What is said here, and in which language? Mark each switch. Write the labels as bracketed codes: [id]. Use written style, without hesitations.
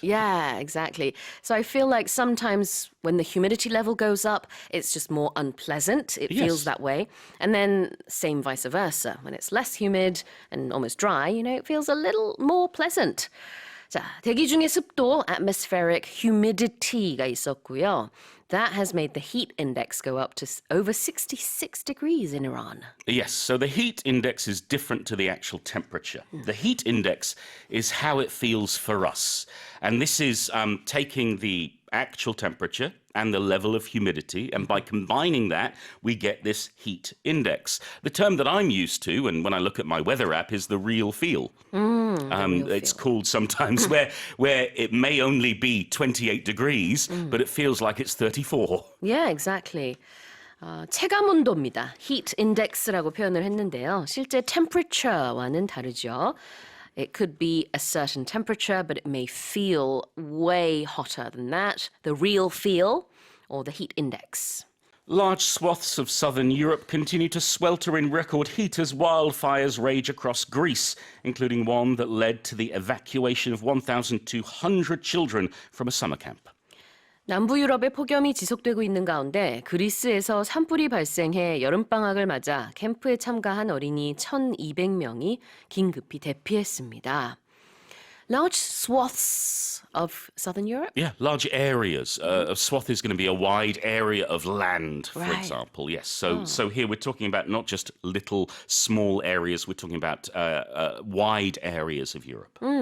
[en] Yeah, exactly. So I feel like sometimes when the humidity level goes up, it's just more unpleasant. It feels Yes. that way. And then same vice versa. When it's less humid and almost dry, it feels a little more pleasant. [ko] 자, 대기 중의 습도, atmospheric humidity가 있었고요. [en] That has made the heat index go up to over 66 degrees in Iran. Yes, so the heat index is different to the actual temperature. The heat index is how it feels for us. And this is taking the actual temperature and the level of humidity, and by combining that, we get this heat index. The term that I'm used to, and when I look at my weather app, is the real feel. It's called sometimes where it may only be 28 degrees, but it feels like it's 34. Yeah, exactly. [ko] 체감 온도입니다. heat index라고 표현을 했는데요. 실제 temperature와는 다르죠. [en] It could be a certain temperature, but it may feel way hotter than that. The real feel, or the heat index. Large swaths of southern Europe continue to swelter in record heat as wildfires rage across Greece, including one that led to the evacuation of 1,200 children from a summer camp. [ko] 남부 유럽의 폭염이 지속되고 있는 가운데 그리스에서 산불이 발생해 여름방학을 맞아 캠프에 참가한 어린이 1,200명이 긴급히 대피했습니다. [en] Large swaths of southern Europe? Yeah, large areas. A swath is going to be a wide area of land, for Right. example. Yes. So here we're talking about not just little small areas. We're talking about wide areas of Europe.